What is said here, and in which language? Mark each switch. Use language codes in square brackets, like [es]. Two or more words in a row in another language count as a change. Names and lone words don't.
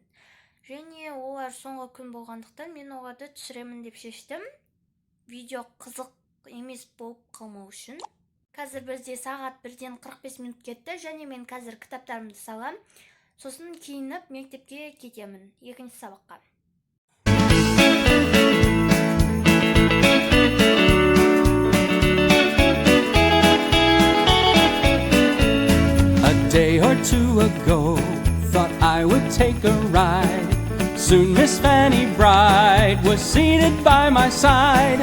[kk] Және олар соңғы күн болғандықтан мен оларды түсіремін деп шештім. Видео қызық емес болып қалмау үшін. Қазір бізде сағат 1-ден 45 минут кетті, және мен қазір кітаптарымды салам. Сосын киініп мектепке кетемін, екінші сабаққа. [en] A day or two ago, thought I would take a ride. Soon Miss Fanny Bride was seated by my side.